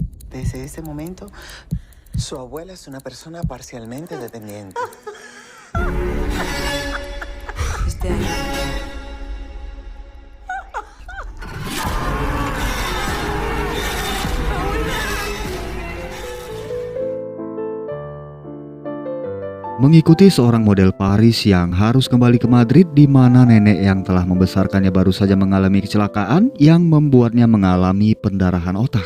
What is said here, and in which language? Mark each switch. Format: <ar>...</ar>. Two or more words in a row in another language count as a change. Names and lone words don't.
<es>Desde ese momento, su abuela es una persona parcialmente dependiente. Este año.</es> <id>Mengikuti seorang model Paris yang harus kembali ke Madrid di mana nenek yang telah membesarkannya baru saja mengalami kecelakaan yang membuatnya mengalami pendarahan otak.</id>